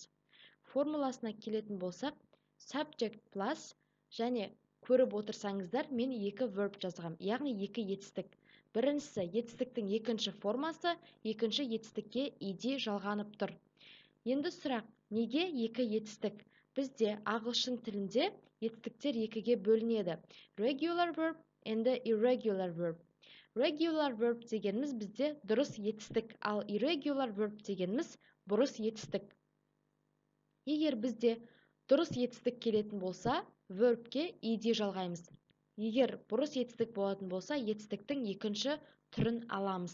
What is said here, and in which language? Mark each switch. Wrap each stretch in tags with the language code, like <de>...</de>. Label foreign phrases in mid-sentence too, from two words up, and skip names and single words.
<kk>Формуласына келетін болсақ,</kk> <en>subject plus</en> <kk>және көріп отырсаңыздар, мен екі verb жазғам, яғни екі етістік. Біріншісі етістіктің екінші формасы, екінші етістікке ed жалғанып тұр. Енді сұрақ, неге екі етістік? Бізде ағылшын тілінде етістіктер екіге бөлінеді.</kk> <en>Regular verb and irregular verb. Regular verb</en> <kk>дегеніміз бізде дұрыс етістік, ал</kk> <en>irregular verb</en> <kk>дегеніміз бұрыс етістік. Егер бізде дұрыс етістік келетін болса, verbке ed жалғаймыз. Егер бұрыс етістік болатын болса, етістіктің екінші түрін аламыз.</kk>